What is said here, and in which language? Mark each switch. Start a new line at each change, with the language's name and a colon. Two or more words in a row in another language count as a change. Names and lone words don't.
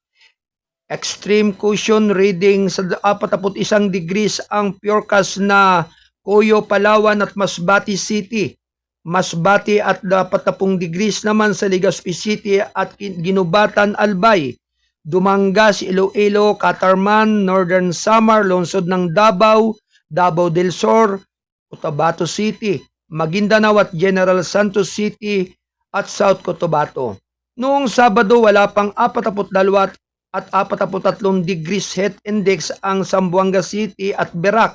English: Extreme caution reading
Filipino: sa 41 degrees ang forecast na Coyo, Palawan at Masbate City. Masbate at 40 degrees naman sa Legazpi City at Ginubatan, Albay. Dumangas, Iloilo, Catarman, Northern Samar, lungsod ng Davao, Davao del Sur, Cotabato City, Maguindanao at General Santos City at South Cotabato. Noong Sabado wala pang 42 at 43
English: degrees heat index
Filipino: ang Zamboanga City at Berac.